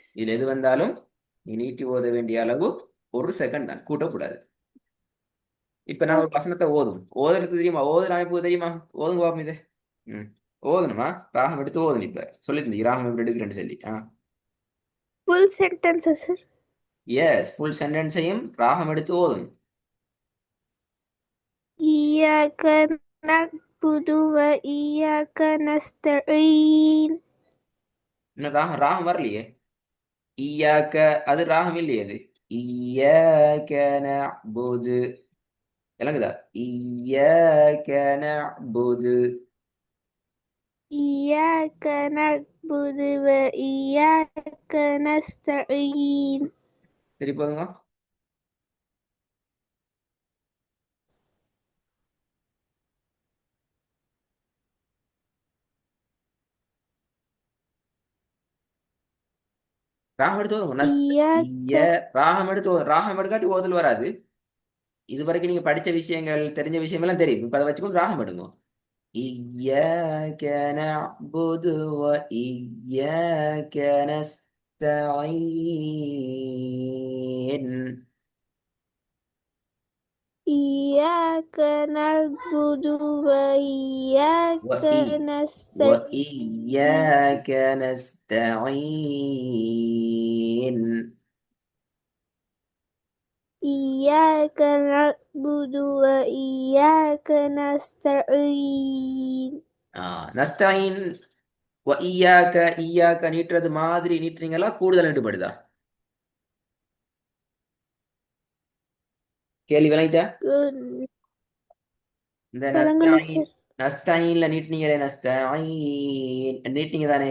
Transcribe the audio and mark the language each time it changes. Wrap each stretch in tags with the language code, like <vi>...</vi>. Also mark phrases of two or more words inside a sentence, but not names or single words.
<ta>இதுல எது வந்தாலும் நீ நீட்டி ஓத வேண்டிய அளவு 1 செகண்ட் தான், கூட்டக்கூடாது. இப்ப நான் ஒரு ஓகே வசனத்தை ஓதும் ஓதுறது தெரியுமா? ஓதுன அமைப்பு தெரியுமா? ஓதுங்க பாப்போம் இது. ம். ஓதணுமா? ராகம் எடுத்து ஓதணும். இப்ப சொல்லிருந்தீங்க ராகம் எப்படி எடுக்கிறேன்னு சொல்லி.</ta> <en>full sentence</en> <ta>சார்?</ta> <en>yes, full sentence</en> <ta>ராகம் எடுத்து ஓதணும்.</ta> <ar>إياك نعبد وإياك نستعين.</ar> <ta>இன்னும் ராகம் ராகம் வரலையே. ஈயாக்க, அது ராகம் இல்லையே அது.</ta> <ar>إياك نعبد. விளங்குதா? إياك نعبد. إياك نعبد وإياك نستعين.</ar> <ta>சரி போதுங்க. ராகம் எடுத்து ஓதுங்க. ஈய</ta> <ar>إياك</ar> <ta>ராகம் எடுத்து ஓதுங்க. ராகம் எடுக்காட்டி ஓதல் வராது. இது வரைக்கும் நீங்க படிச்ச விஷயங்கள், தெரிஞ்ச விஷயம் எல்லாம் தெரியும். இப்ப அதை வச்சுக்கொண்டு ராகம் எடுங்க.</ta> <ar>إياك نعبد وإياك نستعين. إياك نعبد وإياك وإي نستعين. وإياك نستعين. إياك نعبد وإياك نستعين. நஸ்தாயின்.</ar> <ta>ஈயாக்க ஈயாக்க நீட்டுறது மாதிரி நீட்டுறீங்களா, கூடுதல் நீட்டுப்படுதா? கேள்வி விளங்கிச்சா? Good. இந்த விளங்கல நஸ்தாயின், சார். நஸ்தாயின்ல நீட்டினீங்களே, நஸ்தாயின் நீட்டினீங்க தானே.</ta>